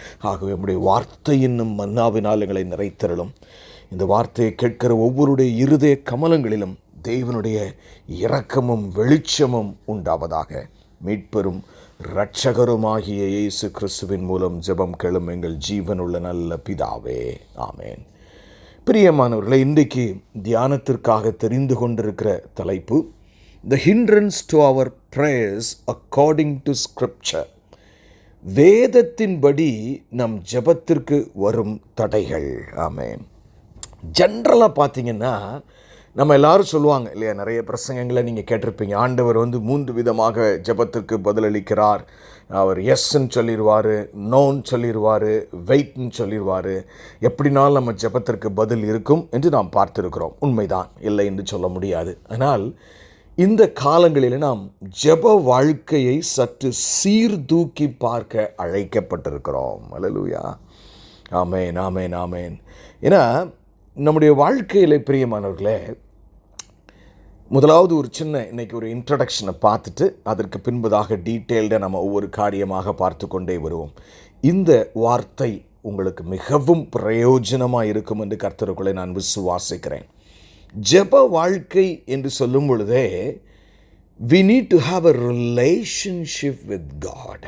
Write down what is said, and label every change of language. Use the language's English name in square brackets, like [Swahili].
[Tamil] ஆகவே நம்முடைய வார்த்தை என்னும் மன்னாவினால் எங்களை நிறைத்தருளும். இந்த வார்த்தையை கேட்கிற ஒவ்வொருடைய இருதய கமலங்களிலும் தேவனுடைய இரக்கமும் வெளிச்சமும் உண்டாவதாக. மீட்பெரும் இரட்சகருமாகிய இயேசு கிறிஸ்துவின் மூலம் ஜெபம் கேளும் எங்கள் ஜீவனுள்ள நல்ல பிதாவே, ஆமேன். பிரியமானவர்களை, இன்றைக்கு தியானத்திற்காக தெரிந்து கொண்டிருக்கிற தலைப்பு [English] The hindrance to our prayers according to scripture. [Tamil] வேதத்தின்படி நம் ஜெபத்திற்கு வரும் தடைகள். ஆமேன். ஜென்ரலாக பார்த்தீங்கன்னா நம்ம எல்லாரும் சொல்லுவாங்க இல்லையா, நிறைய பிரசங்கங்களை நீங்கள் கேட்டிருப்பீங்க. ஆண்டவர் 3 விதமாக ஜெபத்திற்கு பதிலளிக்கிறார். அவர் எஸ்ன்னு சொல்லிடுவார், நோன்னு சொல்லிடுவார், வெயிட்னு சொல்லிடுவார். எப்படினாலும் நம்ம ஜெபத்திற்கு பதில் இருக்கும் என்று நாம் பார்த்துருக்கிறோம். உண்மைதான், இல்லை என்று சொல்ல முடியாது. ஆனால் இந்த காலங்களில் நாம் ஜெப வாழ்க்கையை சற்று சீர்தூக்கி பார்க்க அழைக்கப்பட்டிருக்கிறோம். அல்லேலூயா, ஆமேன், ஆமேன், ஆமேன். ஏன்னா நம்முடைய வாழ்க்கையில் பிரியமானவர்களே, முதலாவது ஒரு சின்ன இன்றைக்கி ஒரு இன்ட்ரடக்ஷனை பார்த்துட்டு அதற்கு பின்பதாக டீட்டெயில்டாக நம்ம ஒவ்வொரு காரியமாக பார்த்து கொண்டே வருவோம். இந்த வார்த்தை உங்களுக்கு மிகவும் பிரயோஜனமாக இருக்கும் என்று கர்த்தருக்குள்ளே நான் விசுவாசிக்கிறேன். ஜெப வாழ்க்கை என்று சொல்லும் பொழுதே [English] we need to have a relationship with God.